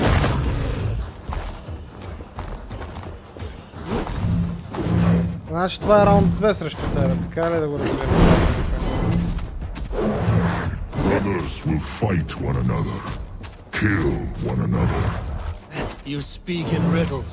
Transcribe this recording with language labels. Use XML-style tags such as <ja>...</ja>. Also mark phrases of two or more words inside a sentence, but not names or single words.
<bg>Значи това е раунд 2 срещу тебе, така ли да го разберем?</bg> <en>Brothers will fight one another, kill one another. You speak in riddles.</en>